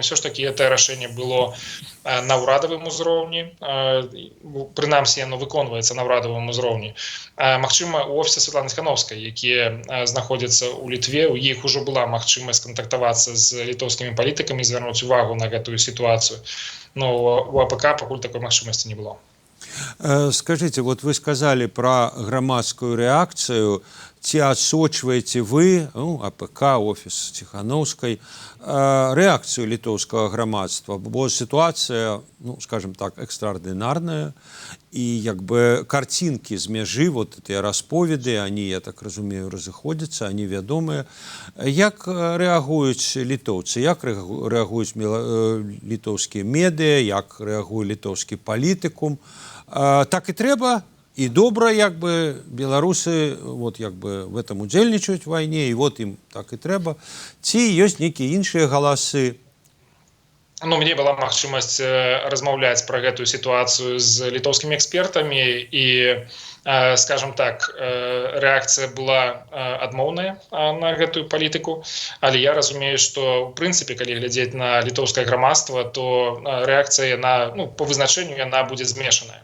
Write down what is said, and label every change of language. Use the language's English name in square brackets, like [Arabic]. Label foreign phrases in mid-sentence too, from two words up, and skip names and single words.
[Belarusian] Ўсё ж такі гэтае рашэнне было на ўрадавым узроўні, прынамсі яно выконваецца на ўрадавым узроўні. Магчыма, у офісе Святланы Ціхановскай, якія знаходзяцца ў Літве, у іх ужо была магчымасць кантактавацца з літоўскімі палітыкамі, звярнуць увагу на гэтую сітуацыю. Но у АПК пакуль такой магчымасці не было. [Russian] Скажите, вот вы сказали про громадскую реакцию. [Belarusian] Ці адсочваеце вы, АПК, офіс Ціхановскай, рэакцыю літоўскага грамадства? Бо сітуацыя, скажем так, экстраординарная, і як бы картинки з мяжы, [Russian] вот эти [Belarusian] расповеды, они, я так разумею, разыходзяцца, они вядомыя. Як рэагуюць літоўцы, як рэагуюць літоўскія медыа, як рэагуе літоўскі палітыкум? Так і трэба? І добра, як бы, беларусы вот, як бы, [Russian] в этом [Belarusian] удзельнічаюць в вайне, і вот ім так і трэба. Ці ёсць нейкія іншыя галасы? Мне была магчымасць размаўляць пра гэтую сітуацыю з літоўскімі экспертамі, і, скажем так, рэакцыя была адмоўная на гэтую палітыку, але я разумею, што, ў прынцыпе, калі глядзець на літоўскае грамадства, то рэакцыя по вызначэнню яна будзе змешаная.